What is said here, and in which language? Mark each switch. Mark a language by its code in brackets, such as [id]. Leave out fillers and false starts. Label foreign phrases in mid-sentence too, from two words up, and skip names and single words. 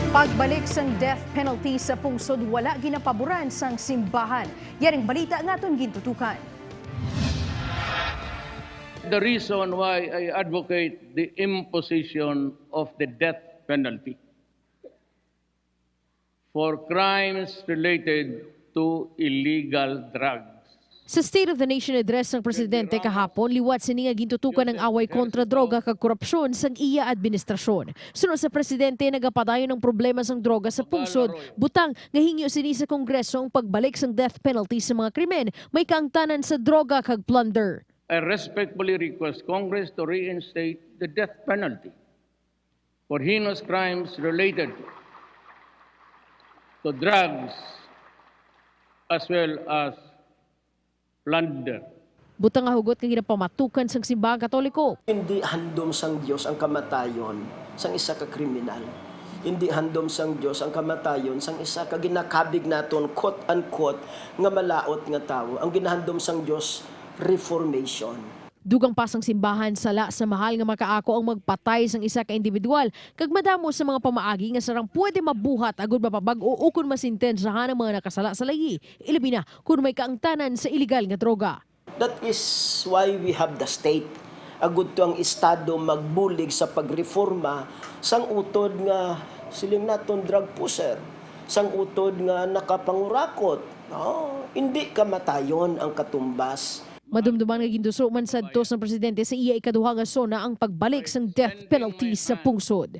[hil] Pagbalik sang death penalty sa pungsod wala ginapaboran sang simbahan. Yaring balita nga aton gintutukan. [en] The reason why I advocate the imposition of the death penalty for crimes related to illegal drugs. [hil] Sa State of the Nation address ng presidente kahapon, liwat sininga gintutukan ng away kontra droga kag korupsyon sang iya administrasyon. Sunod sa presidente, nagapadayon ng problema sang droga sa pungsod. Butang nga hingyo sini sa Kongreso ang pagbalik sang death penalty sa mga krimen, may kaangtanan sa droga kag plunder. [en] I respectfully request Congress to reinstate the death penalty for heinous crimes related to drugs as well as plunder. [hil] Butang nga hugot nga ginapamatukan sang simbahang Katoliko. Hindi handom sang Diyos ang kamatayon sang isa ka kriminal. Hindi handom sang Diyos ang kamatayon sang isa ka ginakabig naton quote-unquote nga malaot nga tawo. Ang ginahandom sang Diyos, reformation. Dugang pasang simbahan sala sa mahal nga makaako ang magpatay sang isa ka individual kag madamo sa mga pamaagi nga sarang pwede mabuhat agud mapabag-o o kun masintensahan ang mga nakasala sa lahi. Ilabi na kung may kaangtanan sa illegal nga droga. [en] That is why we have the state. [hil] Agud to ang estado magbulig sa pagreforma sang utod nga siling naton drug pusher, sang utod nga nakapangurakot. Hindi kamatayon ang katumbas. Madumduman nga ginduso man sadtos ng presidente sa iya ikaduha nga sona ang pagbalik sang death penalty sa pungsod.